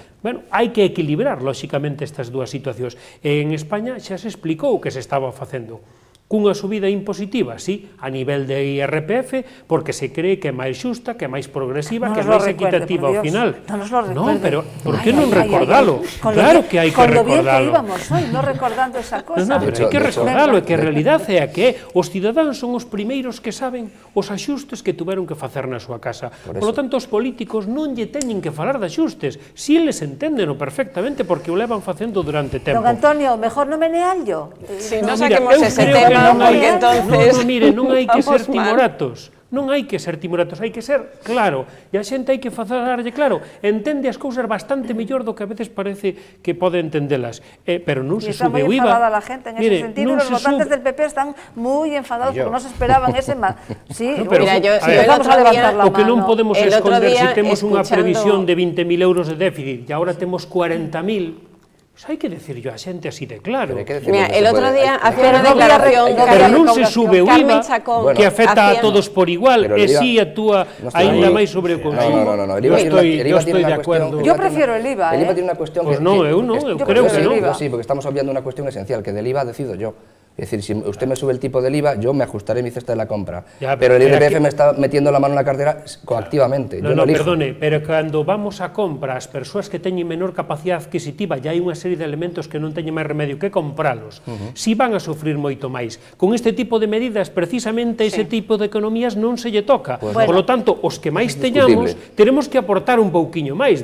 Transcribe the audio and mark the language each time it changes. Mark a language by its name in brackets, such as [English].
[Galician] Bueno, hai que equilibrar, lóxicamente, estas dúas situacións. E en España xa se explicou o que se estaba facendo. Cunha subida impositiva, sí, a nivel de IRPF, porque se cree que é máis xusta, que é máis progresiva, que é máis equitativa ao final. [Spanish] Non nos lo recuerde. [Galician] No, pero por que non recordalo? Claro que hai que recordalo. [Spanish] Con lo bien que íbamos hoy, non recordando esa cosa. [Galician] No, pero hai que recordalo, é que a realidade é a que os cidadáns son os primeiros que saben os axustes que tuveron que facer na súa casa. Por lo tanto, os políticos non lle teñen que falar de axustes, si eles entendeno perfectamente porque o levan facendo durante tempo. [Spanish] Don Antonio, mejor non meneallo. [Galician] Si, non saquemos ese tema, porque entonces... Mire, non hai que ser timoratos. Non hai que ser timoratos, hai que ser claro, e a xente hai que facerlle claro, entende as cousas bastante mellor do que a veces parece que pode entendelas, pero non se sube o IVA. [Spanish] Está moi enfadada la gente en ese sentido, los votantes del PP están moi enfadados porque non se esperaban ese... Sí, empezamos a levantar la mano. [Galician] O que non podemos esconder se temos unha previsión de 20.000 euros de déficit e agora temos 40.000, pues hay que decirlo a xente así de claro. [Spanish] Mira, el otro día hacía una declaración... [Galician] Pero non se sube o IVA que afecta a todos por igual, e si actúa ainda máis sobre o consumo. [Spanish] No, eu estoy de acuerdo. Yo prefiero el IVA. El IVA tiene una cuestión que... Pues no, eu creo que no. Sí, porque estamos obviando una cuestión esencial, que del IVA decido yo. Es decir, si usted me sube el tipo del IVA, yo me ajustaré mi cesta de la compra. Pero el IRPF me está metiendo la mano en la cartera coactivamente. No, perdone, pero [Galician] cando vamos a compra, as persoas que teñen menor capacidade adquisitiva, ya hai unha serie de elementos que non teñen máis remedio que compralos, si van a sufrir moito máis. Con este tipo de medidas, precisamente ese tipo de economías non se lle toca. Por lo tanto, os que máis teñamos, teremos que aportar un pouquiño máis.